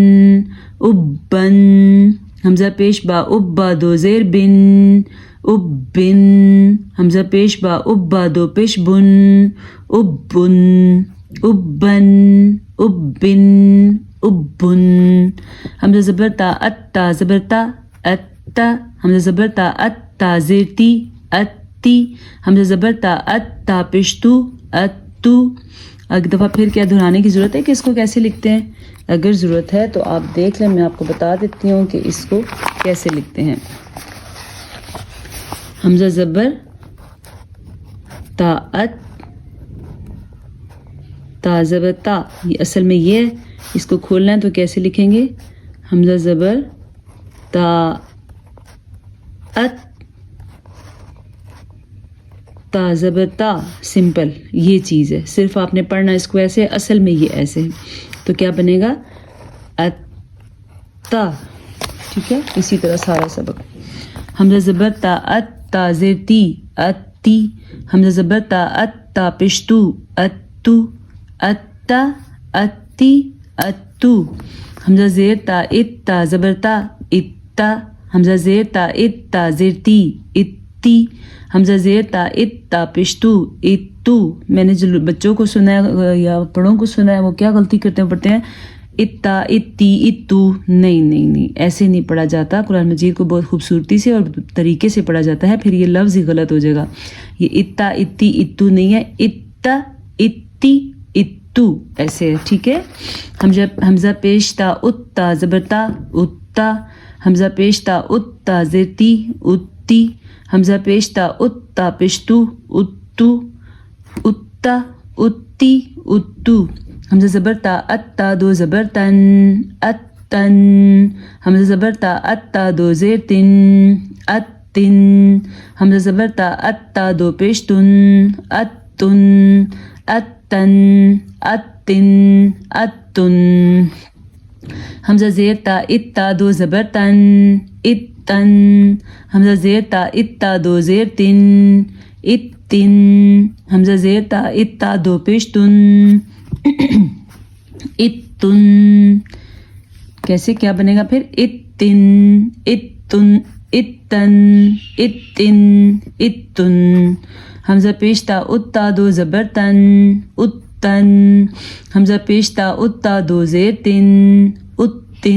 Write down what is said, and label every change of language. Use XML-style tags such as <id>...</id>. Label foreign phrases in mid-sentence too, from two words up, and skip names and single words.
<ur>اب بن. حمزہ پیش با اب با دو زیر بن. اب بن. حمزہ پیش با اب با دو پیش بن. اب بن. اب بن. اب بن. اب بن. حمزہ زبر تا ات تا زبر تا ات تا. حمزہ زبر تا ات تا زیر تی اتی. حمزہ زبر تا ات تا پیش تو اتو. ایک دفعہ پھر کیا دہرانے کی ضرورت ہے کہ اس کو کیسے لکھتے ہیں؟ اگر ضرورت ہے تو آپ دیکھ لیں، میں آپ کو بتا دیتی ہوں کہ اس کو کیسے لکھتے ہیں. حمزہ زبر تا ات تا زبر تا، یہ اصل میں یہ ہے. اس کو کھولنا ہے تو کیسے لکھیں گے؟ حمزہ زبر تا ات تا زبر تا. سمپل یہ چیز ہے، صرف آپ نے پڑھنا اس کو ایسے. اصل میں یہ ایسے ہے تو کیا بنے گا؟ اتا. ٹھیک ہے، اسی طرح سارا سبق. حمزہ زبر تا ات تا زیر تی اتی. حمزہ زبر تا ات تا پیش تو اتو. اتا اتی اتو. حمزہ زیر تا ات تا زبر تا اتا. حمزہ زیر تا ات تا زیر تی اتی. حمزہ زیر تا ات تا پیش تو اتو. میں نے جو بچوں کو سنا ہے یا بڑوں کو سنا ہے وہ کیا غلطی کرتے ہیں، پڑھتے ہیں اتا اتی اتو. نہیں نہیں نہیں، ایسے نہیں پڑھا جاتا. قرآن مجید کو بہت خوبصورتی سے اور طریقے سے پڑھا جاتا ہے، پھر یہ لفظ ہی غلط ہو جائے گا. یہ اتا اتی اتو نہیں ہے، اتا اتی اتو ایسے ہے. ٹھیک ہے. حمزہ پیش تا ات تا زبر تا اتا. حمزہ پیش تا ات تا زیر تی اتی. حمزہ پیش تا ات تا پیش تو اتو. اتا اتی اتو. حمزہ زبر تا ات تا دو زبر تن اتن. حمزہ زبر تا ات تا دو زیر تن اتن. حمزہ زبر تا ات تا دو پیش تن اتن. اتن اتن اتن. حمزہ زیر تا ات تا دو زبر تن اتن. حمزہ زیر تا ات تا دو زیر تن اتن. حمزہ زیر تا ات تا دو پیش تن اتن. کیسے کیا بنے گا پھر؟ اتن اتن اتن اتن اتن. حمزہ پیش تا ات تا دو زبر تن اتن. حمزہ پیش تا ات تا دو زیر تن اتن.</ur>